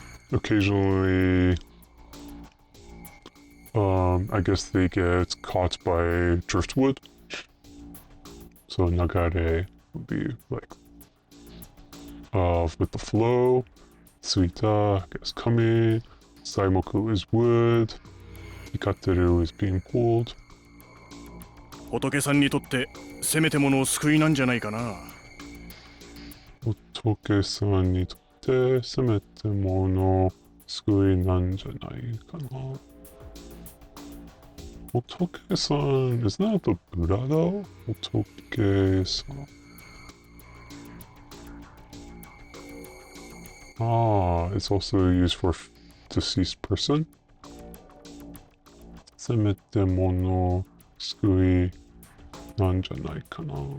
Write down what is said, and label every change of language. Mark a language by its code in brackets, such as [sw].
[en] Occasionally, I guess they get caught by driftwood. So nagare would be like with the flow. Suita, I guess coming. Saimoku is wood. Hikateru is being pulled. [ja] 仏さんにとってせめてものを救いなんじゃないかな。仏さんにとってせめてもの救いなんじゃないかな。 [en] 仏さん is that the Buddha though? 仏さん it's also used for deceased person. [ja] せめてもの救いなんじゃないかな。